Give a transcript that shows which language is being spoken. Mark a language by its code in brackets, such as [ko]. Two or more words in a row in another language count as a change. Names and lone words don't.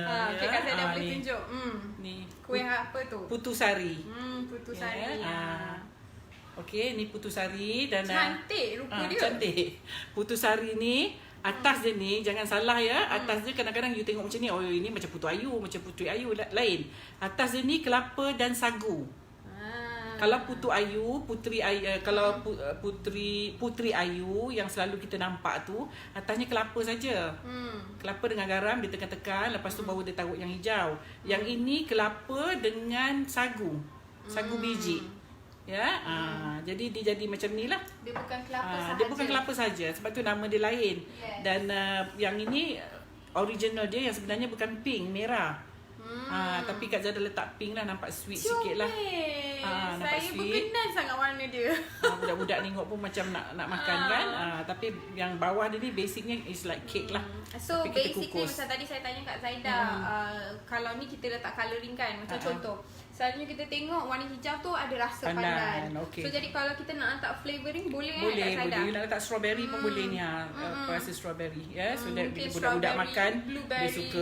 [ms] Okay, Kak Zaidah boleh tunjuk. Ni kuih apa tu? Putusari. Putusari. Okey, ni putusari dan cantik rupa dia. Cantik. Putusari ni atas dia ni jangan salah ya. Atas dia kadang-kadang you tengok macam ni, oh ini macam putu ayu, macam putri ayu lain. Atas dia ni kelapa dan sagu. Kalau Putu Ayu, Putri Ayu yang selalu kita nampak tu, atasnya kelapa saja. Kelapa dengan garam dia tekan-tekan, lepas tu baru dia taruh yang hijau. Yang ini kelapa dengan sagu biji. Ya, jadi dia jadi macam ni lah. Dia bukan kelapa sahaja. Dia bukan kelapa saja, sebab tu nama dia lain. Yes. Dan yang ini original dia yang sebenarnya bukan pink, merah. Tapi Kak Zada letak pink lah, nampak sweet sikit lah. Saya berkenan sangat warna dia. Budak-budak tengok pun macam nak makan kan. Tapi yang bawah dia ni basicnya [en] is like cake [ms] lah. So tapi kita basically kukus. macam tadi saya tanya Kak Zaida, kalau ni kita letak colouring kan, macam contoh selalunya kita tengok warna hijau tu ada rasa pandan. Okay. So jadi kalau kita nak letak flavouring boleh Boleh, Kak Zaida? boleh. You nak letak strawberry pun boleh ni. Rasa strawberry. [en] So that [ms] bila budak-budak makan dia suka.